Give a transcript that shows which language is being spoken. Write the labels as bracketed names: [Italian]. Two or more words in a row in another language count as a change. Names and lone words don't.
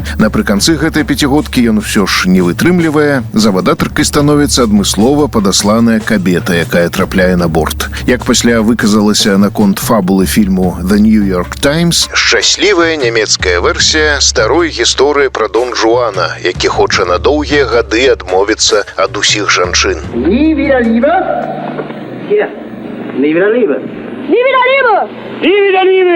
[Belarusian] Напрыканцы гэтай пяцігодкі ён усё ж не вытрымлівае, завадатаркай становіцца адмыслова падасланая кабета, якая трапляе на борт. Як пасля выказалася наконт фабулы фільму «The New York Times», шчаслівая нямецкая версія старой гісторыі пра Дон Жуана, які хоча на доўгія гады адмовіцца ад усіх жанчын. [German] Nie wieder Liebe? Hier. Nie wieder Liebe. Nie wieder Liebe! Nie wieder Liebe!